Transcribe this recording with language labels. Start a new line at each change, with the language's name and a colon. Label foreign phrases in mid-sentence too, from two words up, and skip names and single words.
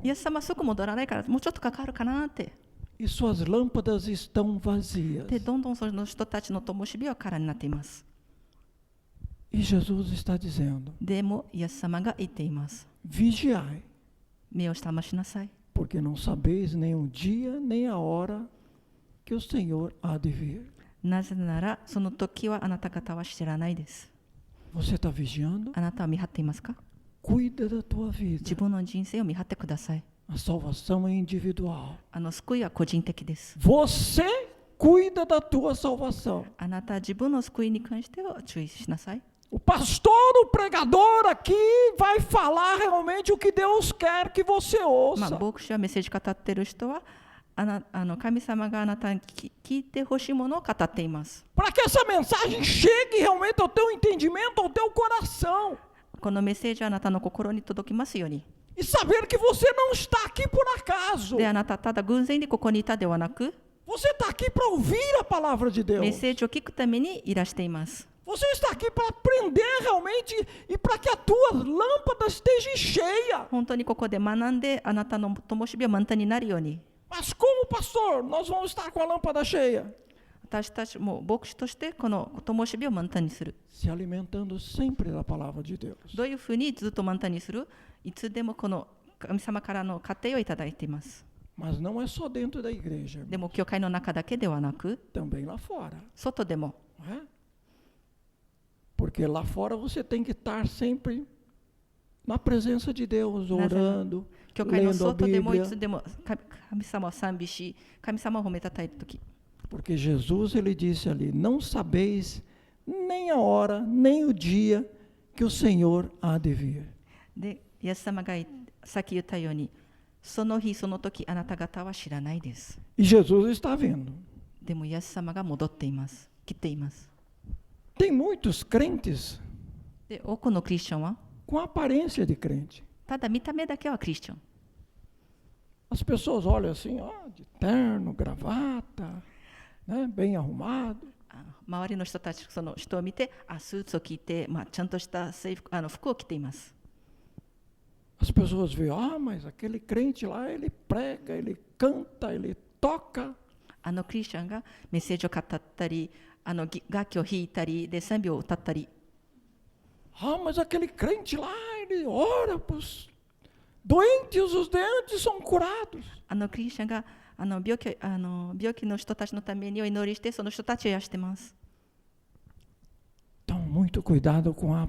Japanese: イエス様すぐ戻らないからもうちょっとかかるかなって。
Portuguese: E suas lâmpadas estão vazias.
Japanese: で、どんどんその人たちの灯火は空になっています。
Portuguese: E Jesus está dizendo,
Japanese: でもイエス様が言っています。
Portuguese: vigiai,
Japanese: 目を覚ましなさい。
Portuguese: porque não sabeis nem o dia nem a hora que o Senhor há de vir.
Japanese: なぜならその時はあなた方は知らないです。
Portuguese: Você está vigiando?
Japanese: あなたは見張っていますか？
Portuguese: Cuida da tua
Japanese: 自
Portuguese: vida.
Japanese: 分の人生を見張ってください。
Portuguese: A salvação é individual.
Japanese: 救いは個人的です。
Portuguese: Você cuida da tua salvação.
Japanese: あなたは自分の救いに関しては注意しなさい。
Portuguese: O pastor, o pregador aqui vai falar realmente o que Deus quer que você
Japanese: まあ、
Portuguese: ouça.
Japanese: 牧師はメッセージ語っている人は神様があなたに聞いてほしいものを語っています。
Portuguese: Para que essa mensagem chegue realmente ao teu entendimento, ao teu coração.
Japanese: このメッセージはあなたの心に届きますように。
Portuguese: E saber que você não está aqui por acaso.
Japanese: で、あなたただ偶然でここにいたではなく、
Portuguese: Você está aqui para ouvir a palavra de
Japanese: メッ
Portuguese: Deus.
Japanese: セージを聞くためにいらしています。
Portuguese: Você está aqui para aprender realmente e para que a tua lâmpada esteja cheia.
Japanese: 本当にここで学んであなたの灯火は満タンになるように。
Portuguese: Mas como, pastor, nós vamos estar com a lâmpada cheia?
Japanese: 私たちも牧師としてこの灯火を満タンにする。
Portuguese: Se alimentando sempre da palavra de Deus.
Japanese: どういうふうにずっと満タンにする？いつでもこの神様からの家庭をいただいています。
Portuguese: Mas não é só dentro da igreja,
Japanese: でも教会の中だけではなく、
Portuguese: também lá fora.
Japanese: 外でも。
Portuguese: Não é? Porque lá fora você tem que estar sempre na presença de Deus, orando,
Japanese: 教会の
Portuguese: lendo a
Japanese: 外でもい
Portuguese: Bíblia.
Japanese: つでも神様を賛美し、神様を褒めたたえるとき。
Portuguese: Porque Jesus, ele disse ali, não sabeis nem a hora, nem o dia que o Senhor há de vir.
Japanese: で、イエス様がさっき言ったように、その日その時あなた方は知らないです。
Portuguese: E Jesus está vindo.
Japanese: でもイエス様が戻っています。来ています。
Portuguese: Tem muitos crentes
Japanese: で、多くのクリスチャンは、
Portuguese: com aparência de crente.
Japanese: ただ見た目だけはクリスチャン。
Portuguese: As pessoas olham assim, ó, de terno, gravata, né, bem arrumado.
Japanese: 周りの人たち、その人を見て、スーツを着て、ちゃんとした制服服を着ています。
Portuguese: As pessoas veem, mas aquele crente lá, ele prega, ele canta, ele toca.
Japanese: クリスチャンがメッセージを語ったり、楽器を弾いたり、で賛美を歌ったり。
Portuguese: Mas aquele crente lá, ele ora para os doentes, os doentes são curados.
Japanese: クリスチャンが病気の人たちのためにお祈りして、その人たちを癒してます。
Portuguese: Então, muito cuidado com a